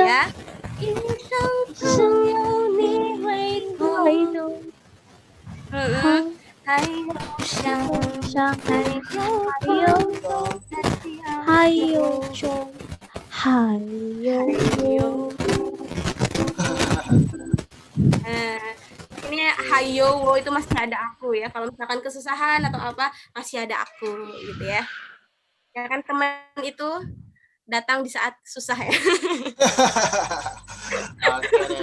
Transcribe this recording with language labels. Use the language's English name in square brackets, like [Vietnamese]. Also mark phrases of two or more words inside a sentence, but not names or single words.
[Chinese] 呀，一生朋友你会懂，还有想，伤还有痛，还有种还有 [Indonesian] ini hayo wo itu masih ada aku ya. Kalau misalkan kesusahan atau apa masih ada aku gitu ya. Ya kan teman itu datang di saat susah ya. Oke.